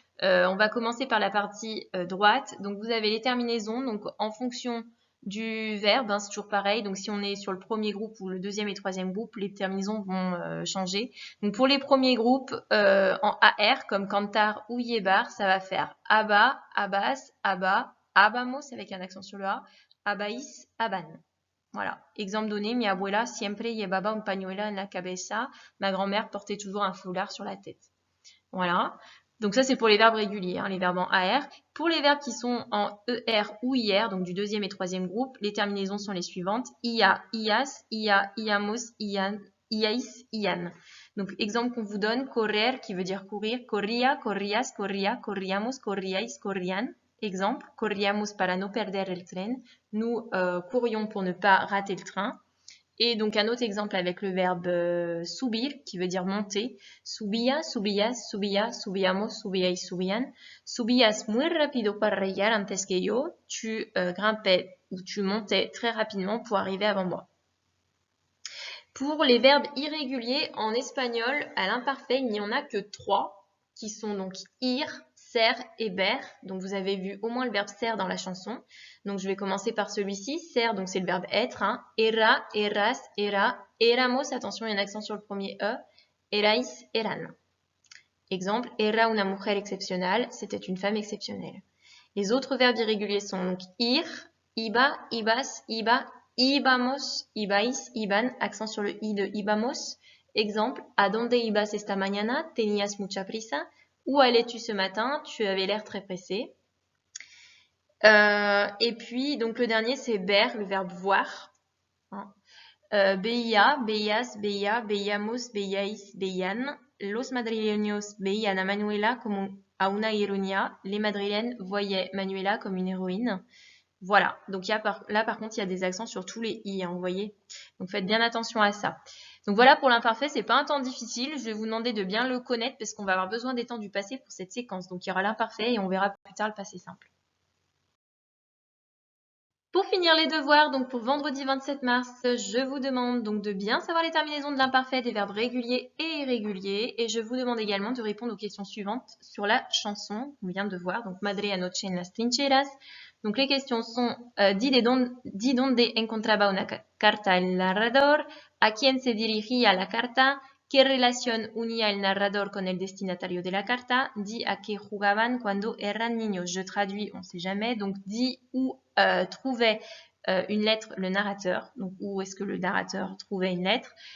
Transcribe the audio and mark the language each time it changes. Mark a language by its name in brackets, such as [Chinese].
[French] On va commencer par la partie droite. Donc vous avez les terminaisons, donc en fonction du verbe, hein, c'est toujours pareil. Donc si on est sur le premier groupe ou le deuxième et troisième groupe, les terminaisons vont changer. Donc pour les premiers groupes en AR comme cantar ou llevar, ça va faire [Spanish] aba, abas, aba, abamos [French] avec un accent sur le A, abais, aban. Voilà. Exemple donné, [Spanish] mi abuela siempre llevaba un pañuelo en la cabeza. [French] Ma grand-mère portait toujours un foulard sur la tête. Voilà. Donc ça, c'est pour les verbes réguliers, hein, les verbes en AR. Pour les verbes qui sont en ER ou IR, donc du deuxième et troisième groupe, les terminaisons sont les suivantes. [Spanish] Ia, ias, ia, iamos, ian, iais, ian. [French] Donc, exemple qu'on vous donne, correr, qui veut dire courir, [Spanish] corría, corrías, corría, corríamos, corríais, corrían. Exemple, corríamos para no perder el tren. [French] Nous courions pour ne pas rater le train. Et donc un autre exemple avec le verbe subir, qui veut dire monter. [Spanish] Subía, subías, subía, subíamos, subíais, subían. Subías muy rápido para llegar antes que yo. [French] Tu grimpais ou tu montais très rapidement pour arriver avant moi. Pour les verbes irréguliers en espagnol, à l'imparfait, il n'y en a que 3, qui sont donc ir, ser et ber. Donc vous avez vu au moins le verbe ser dans la chanson. Donc je vais commencer par celui-ci. Ser, donc c'est le verbe être. Hein. [Spanish] Era, eras, era, éramos. [French] Attention, il y a un accent sur le premier E. [Spanish] Erais, eran. Exemple, era una mujer excepcional. [French] C'était une femme exceptionnelle. Les autres verbes irréguliers sont donc ir, [Spanish] iba, ibas, iba, ibamos, ibais, iban. [French] Accent sur le i de ibamos. [Spanish] Exemple, ¿a dónde ibas esta mañana? Tenías mucha prisa. [French] Où allais-tu ce matin? Tu avais l'air très pressé. Et puis, donc le dernier, c'est ber, le verbe voir. [Spanish] Hein. Veía, veías, veía, veíamos, veíais, veían. Los madrileños veían a Manuela como a una heroína. [French] Les madrilènes voyaient Manuela comme une héroïne. Voilà, donc là par contre, il y a des accents sur tous les i, hein, vous voyez. Donc faites bien attention à ça. Donc voilà pour l'imparfait, c'est pas un temps difficile. Je vais vous demander de bien le connaître parce qu'on va avoir besoin des temps du passé pour cette séquence. Donc il y aura l'imparfait et on verra plus tard le passé simple. Pour finir les devoirs, donc pour vendredi 27 mars, je vous demande donc de bien savoir les terminaisons de l'imparfait des verbes réguliers et irréguliers. Et je vous demande également de répondre aux questions suivantes sur la chanson qu'on vient de voir. [Spanish] Donc Madre anoche en las trincheras. [French] Donc les questions sont [Spanish] di donde encontraba una carta el narrador, a quién se dirigía la carta, qué relación unía el narrador con el destinatario de la carta, di a qué jugaban cuando eran niños. [French] Je traduis, on ne sait jamais, donc di où trouvait une lettre le narrateur, donc où est-ce que le narrateur trouvait une lettre.